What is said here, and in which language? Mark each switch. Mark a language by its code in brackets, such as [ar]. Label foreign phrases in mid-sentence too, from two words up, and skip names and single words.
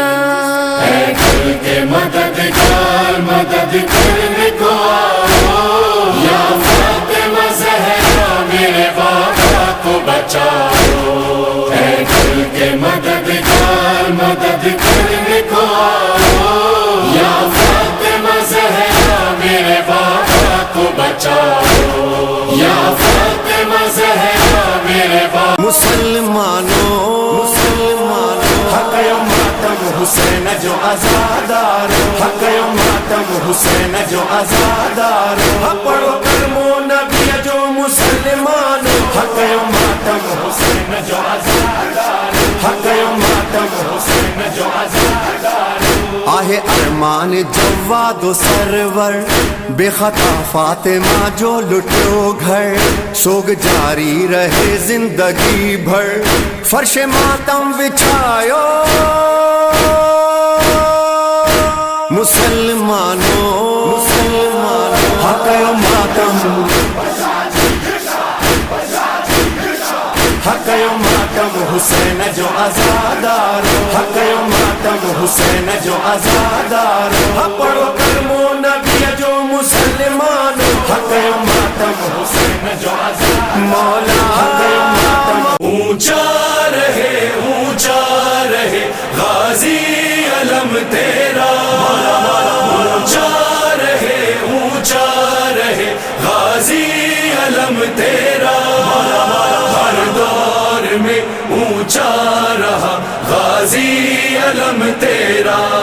[ur] ہے دل کے مددگار مدد کرنے کو آؤ یا فاطمہ زہرا میرے بابا کو بچاؤ ہے دل کے مددگار مدد کرنے کو آؤ یا فاطمہ زہرا میرے بابا کو بچاؤ یا فاطمہ زہرا میرے بابا [sd] मुसलमानों हक़यो मातम हुसैन जो आज़ादार हक़यो मातम हुसैन जो आज़ादार पढ़ो कलमो नबी जो मुसलमान हक़यो मातम हुसैन जो आज़ादार हक़यो मातम हुसैन जो आज़ादार आहे अरमान जवादो सरवर बेखता फातिमा जो लुटियो घर सोग जारी रहे जिंदगी भर फर्श मातम बिछायो मुसलमानों हक़यो मातम हक़यो मातम हुसैन जो आज़ादार हक़यो मातम हुसैन जो आज़ादार पढ़ो कलमो नबी जो मुसलमान हक़यो मातम हुसैन जो आज़ादार मौला हक़यो मातम [ur] اونچا رہے غازی علم تیرا اونچا رہے غازی علم تیرا ہر دور میں اونچا رہا غازی علم تیرا